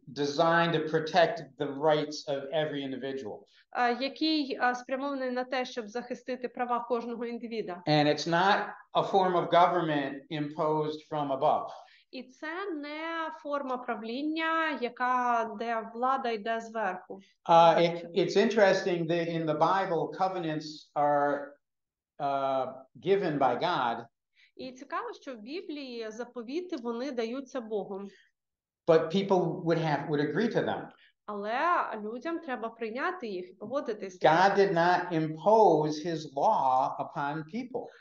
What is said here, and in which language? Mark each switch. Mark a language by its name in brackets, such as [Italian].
[English] Designed to protect the rights of every individual. [Ukrainian] Який спрямований на те, щоб захистити права кожного індивіда. [English] And it's not a form of government imposed from above. [Ukrainian] І це не форма правління, де влада йде зверху. [English] It's interesting that in the Bible covenants are given by God. [Ukrainian] І цікаво, що в Біблії заповіти вони даються Богом. [English] But people would agree to them. [Ukrainian] Але людям треба прийняти їх і погодитись. [English] God did not impose his law upon people.